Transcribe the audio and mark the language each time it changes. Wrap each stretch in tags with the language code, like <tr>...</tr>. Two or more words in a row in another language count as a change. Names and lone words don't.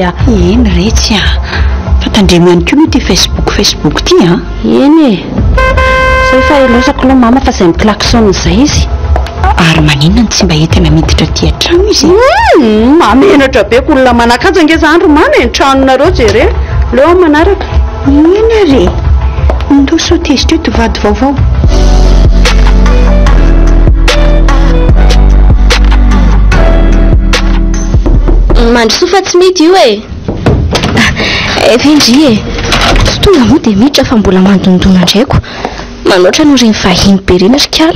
<mg>eny retsy fa tandremo ihany koa moa ty Facebook ty eny zay fa ilosako aloha mama fa izay miklaksona izay izy ary maninona ny tsy mba entana miditra ty an-trano izy mamenatra be ko olona manakaja nge zany ry mama entranonareo jere leo manaraka eny are ndo so tezitra eo tovady vaovao mandrosofa tsy mety io efa indry tsy tonga moa dia miditra fa mbola mandondona ndraiko manoatra no reny vahiny be reny rikala</mg>